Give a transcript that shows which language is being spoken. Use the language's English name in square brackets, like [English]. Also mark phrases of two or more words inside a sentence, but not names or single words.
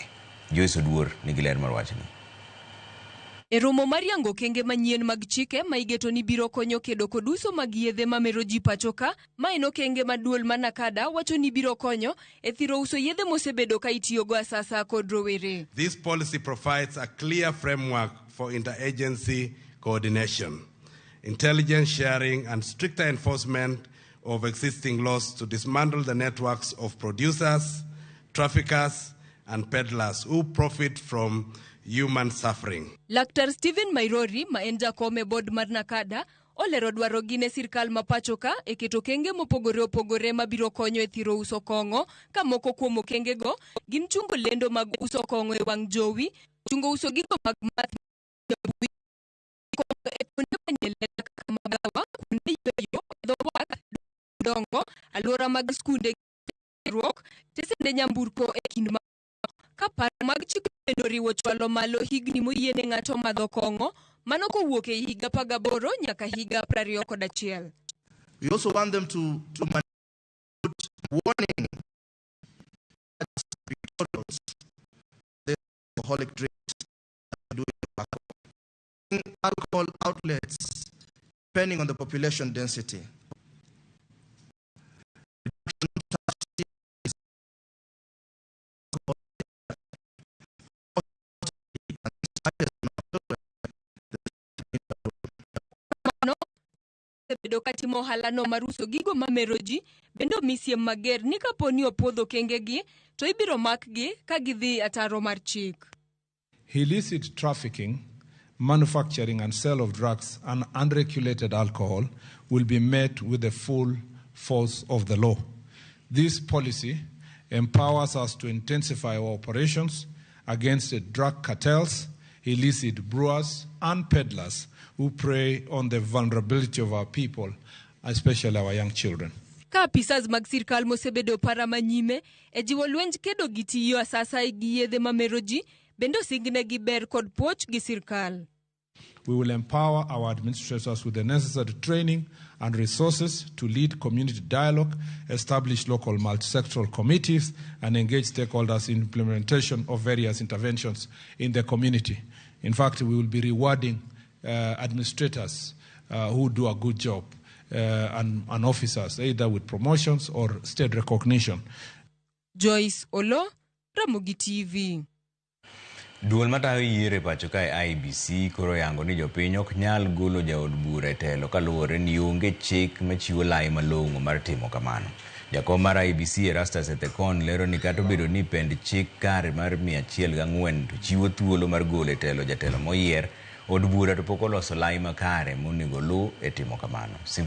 [Luo (Kenya and Tanzania)] Joyce Oduor nigi ler mar wachni. E romo mar yango kenge manyien mag chike ma igeto ni biro konyo kedo kod uso mag yedhe mamero ji pacho ka, ma en okenge ma duol ma NACADA wacho ni biro konyo e thiro uso yedhe mosebedo ka itiyogo asasa kod rowere. [English] This policy provides a clear framework for interagency coordination, intelligence sharing and stricter enforcement of existing laws to dismantle the networks of producers, traffickers and peddlers who profit from human suffering. [Luo (Kenya and Tanzania)] Laktar Stephen Mairori, ma en jakom e board mar NACADA, olero dwaro gi ne sirkal ma pacho ka e keto kenge mopogore opogore ma biro konyo e thiro uso kong'o, ka moko kuom okengego gin chungo lendo mag uso kong'o e wang' jowi, chungo uso gigo mag math e kuonde manyien kaka magawa, kuonde yueyo, dho wath, dongo, alwora mag skunde, tesende nyamburko e kind ka paro mag chik bendo riwo chwalo malo higni moyiene ng'ato madho kong'o, mano kowuok e higa 18 nyaka higa 21. [English] We also want them to put warning the alcoholic drinks in alcohol outlets depending on the population density. [Luo (Kenya and Tanzania)] Bedo katimo ohalano mar uso gigo mamero ji, bendo misiem mager ni kaponi opuodho kengegi to ibiro makgi ka gidhi ataro mar chik. [English] Illicit trafficking, manufacturing and sale of drugs and unregulated alcohol will be met with the full force of the law. This policy empowers us to intensify our operations against the drug cartels, illicit brewers and peddlers who prey on the vulnerability of our people, especially our young children. [Luo (Kenya and Tanzania)] Ka apisas mag sirkal mosebedo para manyime e jiwo lwenj kedo gi tiyo asasa gi yedhe mamero ji, bendo signe gi ber kod puoch gi sirkal. [English] We will empower our administrators with the necessary training and resources to lead community dialogue, establish local multisectoral committees, and engage stakeholders in implementation of various interventions in the community. In fact, we will be rewarding administrators who do a good job and officers, either with promotions or state recognition. [Luo (Kenya and Tanzania)] Joyce Olo, Ramogi TV. Duol matayo yiero pacho ka IEBC koro yango ni jopiny ok nyal golo jaod bura e telo kaluwore ni onge chik machiwo lai malong'o mar timo kamano. Jakom mar IEBC Erastus Ethekon lero ni kata obedo ni pend chik kare mar 104 to chiwo thuolo mar golo e telo jatelo moyier, od bura to pok oloso lai makare monego luw e timo kamano.